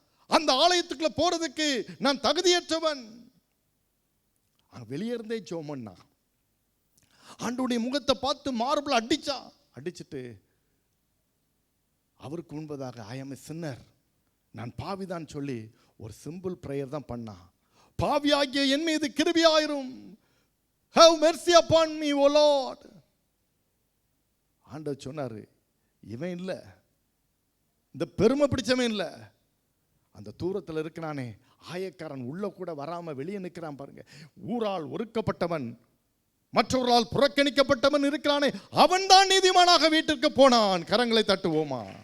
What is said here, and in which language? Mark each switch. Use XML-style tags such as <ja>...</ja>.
<ta>அந்த ஆலயத்துக்குள்ள போறதுக்கு நான் தகுதியற்றவன். வெளியே இருந்தே ஜோமன்னா ஆண்டவருடைய முகத்தை பார்த்து மார்பிள் அடிச்சிட்டு அவருக்கு முன்பதாக</ta> <en>I am a sinner,</en> <ta>நான் பாவிதான் சொல்லி ஒரு சிம்பிள் பிரேயர் தான் பண்ணான். பாவியாகிய என் மீது கிருபையாயிரும்,</ta> <en>have mercy upon me o Lord.</en> <ta>ஆண்டவர் சொன்னாரு, இவன் இல்லை, இந்த பெருமை பிடிச்சவன் இல்லை, அந்த தூரத்தில் இருக்கிறானே ஆயக்காரன், உள்ள கூட வராம வெளியே நிற்கிறான் பாருங்க, ஊரால் ஒதுக்கப்பட்டவன், மற்றவர்களால் புறக்கணிக்கப்பட்டவன் இருக்கிறானே, அவன் தான் நீதிமானாக வீட்டிற்கு போனான். கரங்களை தட்டுவோமா?</ta>